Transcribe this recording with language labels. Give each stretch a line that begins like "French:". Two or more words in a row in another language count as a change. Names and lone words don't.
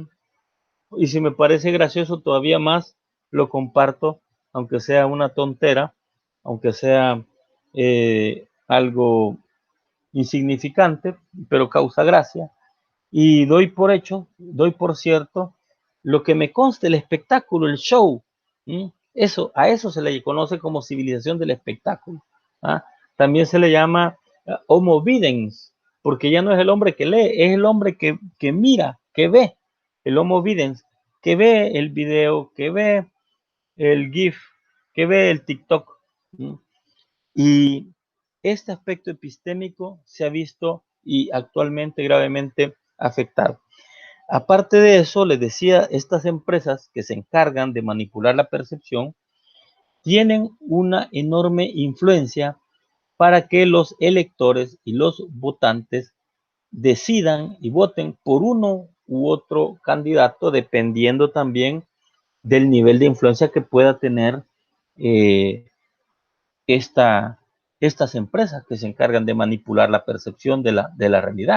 Spanish: Y si me parece gracioso todavía más, lo comparto, aunque sea una tontera, aunque sea algo insignificante, pero causa gracia. Y doy por hecho, doy por cierto, lo que me consta, el espectáculo, el show. Eso, a eso se le conoce como civilización del espectáculo. ¿Ah? También se le llama
Latin: homo videns,
Spanish: porque ya no es el hombre que lee, es el hombre que mira, que ve, el
Latin: homo videns,
Spanish: que ve el video, que ve el GIF, que ve el TikTok. Y este aspecto epistémico se ha visto y actualmente gravemente afectado. Aparte de eso, les decía, estas empresas que se encargan de manipular la percepción tienen una enorme influencia para que los electores y los votantes decidan y voten por uno u otro candidato, dependiendo también del nivel de influencia que pueda tener eh, estas empresas que se encargan de manipular la percepción de la realidad.